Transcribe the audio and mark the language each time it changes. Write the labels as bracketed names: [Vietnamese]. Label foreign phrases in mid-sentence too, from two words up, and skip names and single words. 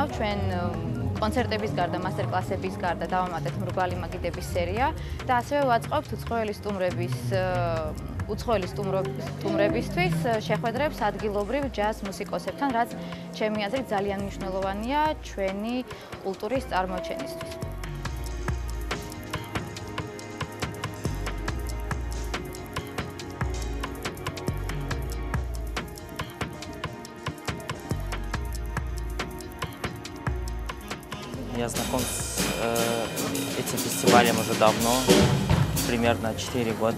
[Georgian] ჩვენ კონცერტების გარდა, მასტერკლასების გარდა დავამატეთ მრგვალი მაგიდების სერია და ასევე ვაწყობთ უცხოელი სტუმრებისთვის შეხვედრებს ადგილობრივ ჯაზ მუსიკოსებთან, რაც ჩემი აზრით ძალიან მნიშვნელოვანია ჩვენი კულტურის წარმოჩენისთვის. [Russian] Я знаком с этим фестивалем уже давно, примерно 4 года.